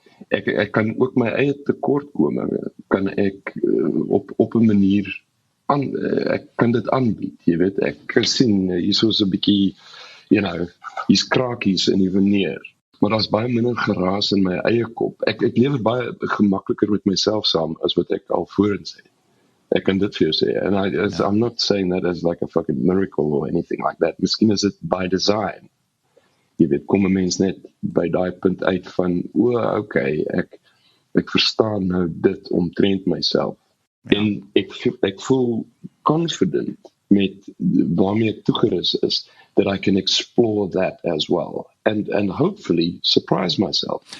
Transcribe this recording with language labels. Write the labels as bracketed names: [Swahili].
[Afrikaans] Ek kan ook my eie tekortkominge kan ek op 'n manier ek kan dit aanbied, jy weet. Ek kan sien hier is 'n bietjie, hier's krakies in die veneer, maar daar's baie minder geraas in my eie kop. Ek lewe baie gemakliker met myself saam as wat ek al voorheen sê. Ek kan dit vir jou sê, [English] and I'm not saying that as like a fucking miracle or anything like that. [Afrikaans] Miskien is dit by design. Jy weet, kom 'n mens net by daai punt uit van, okay, ek verstaan nou dit omtrent myself. Ja. En ek voel confident met waarmee ek toegerus is, [English] that I can explore that as well and hopefully surprise myself.